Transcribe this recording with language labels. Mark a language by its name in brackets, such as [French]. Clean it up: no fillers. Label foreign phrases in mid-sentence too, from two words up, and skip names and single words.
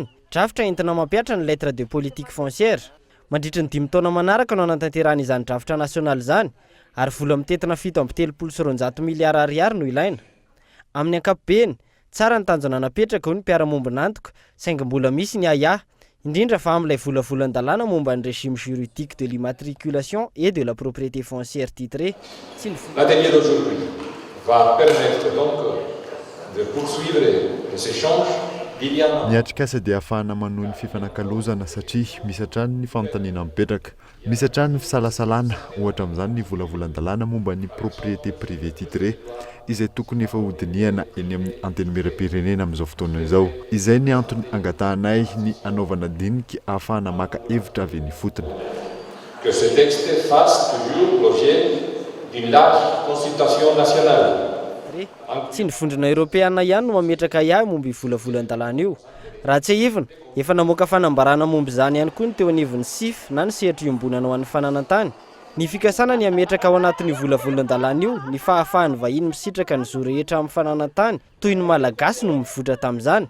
[Malagasy] Drafitra entina mampiatra ny [French] lettre de politique foncière. [Malagasy] Mandritra ny 5 taona manaraka no anatanterahana izany drafitra nasionaly izany ary vola mitetina 7.3 miliara ariary no ilaina. Amin'ny ankapobeny, tsara ny tanjona napetraka ho ny mpiara-mombona antoka saingy mbola misy ny aya, indrindra fa amin'ilay volavolan-dalàna momba ny [French] régime juridique de l'immatriculation et de la propriété foncière titrée. L'atelier d'aujourd'hui va permettre donc de poursuivre les échanges. [Malagasy] Ny atrikasa dia ahafahana manohy ny fifanakalozana satria misy hatrany ny fanontaniana mipetraka. Misy hatrany ny fisalasalana, ohatra amin'izany ny volavolan-dalàna momba ny [French] propriété privée titrée [Malagasy] izay tokony efa hodinihana eny amin'ny antenimieram-pirenena amin'izao fotoana izao. Izay ny antony angatahanay ny anaovana dinika ahafahana maka hevitra avy eny fotony. [French] Que ce texte fasse toujours l'objet d'une large consultation nationale. [Malagasy] Tsy ny vondrona Europeana ihany no mametraka aya momba volavolan-dalàna io. Raha tsy ahivina, efa namoaka fanambarana momba izany ihany koa ny teo anivon'ny SIF na ny sehatra iombonana ho an'ny fananantany. Ny fikasana ny ametraka ao anatin'ny volavolan-dalàna io ny fahafahan'ny vahiny misitraka ny zo rehetra amin'ny fananantany toy ny malagasy no mivotra tamin'izany.